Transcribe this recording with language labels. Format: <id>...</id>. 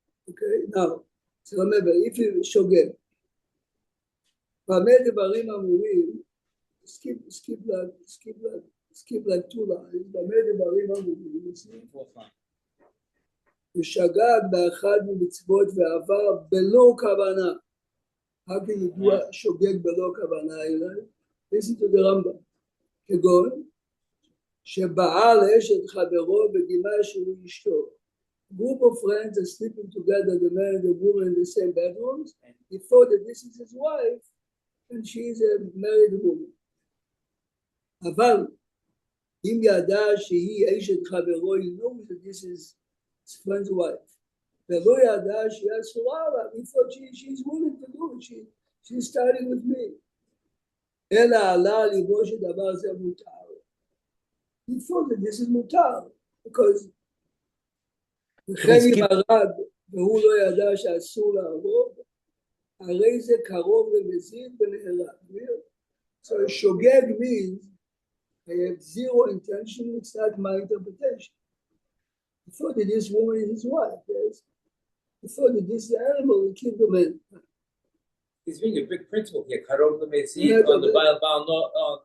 <he>Okay, now, so remember, if you שוגג, במה דברים אמורים, skip like 2 lines, במה דברים אמורים, ושגג באחד ממצוות ועבר בלא כוונה.</he> <en>How can you do a שוגג בלא כוונה? Listen to the Rambam.</en> <he>כגון, שבעל אשת חברו בגימה שהוא אשתו.</he> <en>Group of friends are sleeping together, the man and the woman in the same bedrooms, and he thought that this is his wife, and she is a married woman. אבל, אם ידע שהיא אשת חברו, he knows that this is his friend's wife. ולא ידע שהיא אסורה לה, he thought she's willing to do it, she's starting with me.</en> <he>אלא עלה על ליבו שדבר זה מותר. He thought that this is מותר, because וכן אם הרג והוא לא ידע שאסור להרוג, הרי זה קרוב למזיד ונהרג.</he> <en>So שוגג means I have zero intention, it's not my interpretation. I thought that this woman is his wife, yes. I thought that this animal will kill the man. He's being a big principle here. Karov Lemezid on the Baal</en>